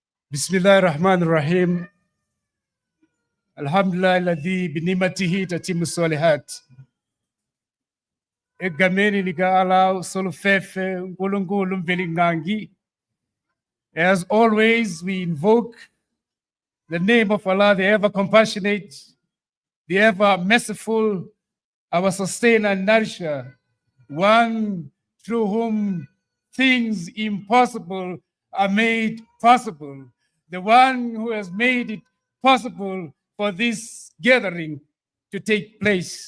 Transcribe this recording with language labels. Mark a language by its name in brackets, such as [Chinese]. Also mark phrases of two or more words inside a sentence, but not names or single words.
[Arabic] بسم الله الرحمن الرحيم الحمد لله الذي بنعمته تتم الصالحات [Zulu] egameni lika Allah solufefe uNkulunkulu mvelingangi. [English] As always, we invoke the name of Allah, the ever compassionate, the ever merciful, our sustainer and nourisher, one through whom things impossible are made possible, the one who has made it possible for this gathering to take place.